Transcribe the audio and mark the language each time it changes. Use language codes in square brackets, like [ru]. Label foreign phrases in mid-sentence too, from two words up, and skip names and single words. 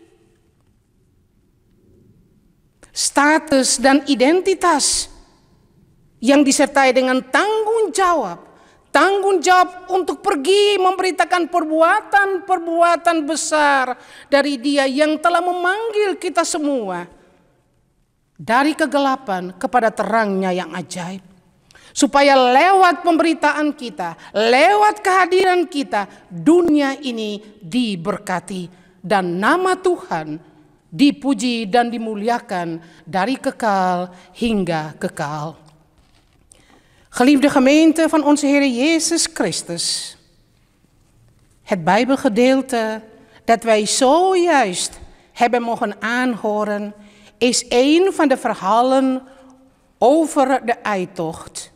[id] Status dan identitas yang disertai dengan tanggung jawab untuk pergi memberitakan perbuatan-perbuatan besar dari Dia yang telah memanggil kita semua dari kegelapan kepada terangnya yang ajaib. Supaya lewat pemberitaan kita, lewat kehadiran kita, dunia ini diberkati dan nama Tuhan dipuji dan dimuliakan dari kekal hingga kekal. [nl] Geliefde gemeente van onze Heer Jezus Christus. Het Bijbelgedeelte dat wij zojuist hebben mogen aanhoren is een van de verhalen over de uittocht.